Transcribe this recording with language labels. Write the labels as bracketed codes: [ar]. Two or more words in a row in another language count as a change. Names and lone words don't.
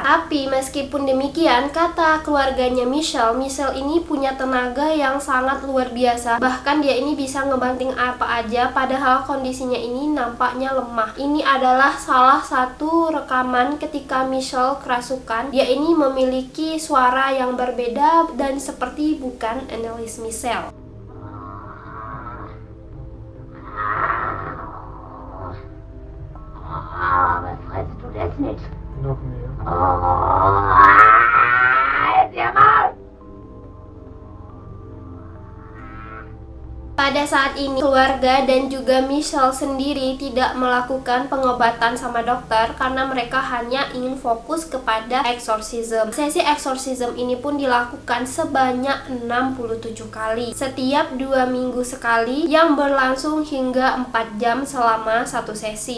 [id] Tapi meskipun demikian, kata keluarganya Michel ini punya tenaga yang sangat luar biasa. Bahkan dia ini bisa ngebanting apa aja padahal kondisinya ini nampaknya lemah. Ini adalah salah satu rekaman ketika Michel kerasukan. Dia ini memiliki suara yang berbeda dan seperti bukan Anneliese Michel. [de] Was frisst du das nicht? Noch mehr. Halt dir Maul! [id] Pada saat ini, keluarga dan juga Michel sendiri tidak melakukan pengobatan sama dokter karena mereka hanya ingin fokus kepada eksorsisme. Sesi eksorsisme ini pun dilakukan sebanyak 67 kali, setiap 2 minggu sekali yang berlangsung hingga 4 jam selama satu sesi.